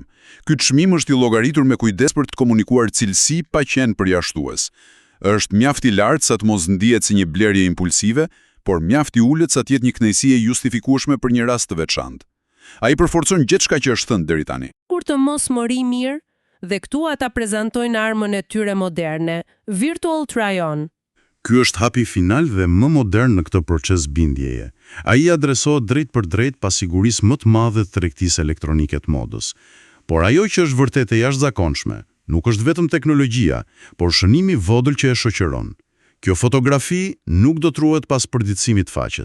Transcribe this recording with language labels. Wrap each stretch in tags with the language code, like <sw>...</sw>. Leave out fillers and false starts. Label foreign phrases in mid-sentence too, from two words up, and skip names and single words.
<sq>Ky çmim është i llogaritur me kujdes për të komunikuar cilësi pa qenë përjashtues. Është mjaft i lartë sa të mos ndihet si një blerje impulsive, por mjaft i ulët sa të jetë një kënaqësi e justifikueshme për një rast të veçantë. Ai përforcon gjithçka që është thënë deri tani. Kur të mos mori mirë, dhe këtu ata prezantojnë armën e tyre moderne,</sq> <en>virtual try-on.</en> <sq>Ky është hapi final dhe më modern në këtë proces bindjeje. Ai adresohet drejt për drejt pasigurisë më të madhe të tregtisë elektronike të modës. Por ajo që është vërtet e jashtëzakonshme, nuk është vetëm teknologjia, por shënimi vogël që e shoqëron. Kjo fotografi nuk do të ruhet pas përditësimit të faqes.</sq>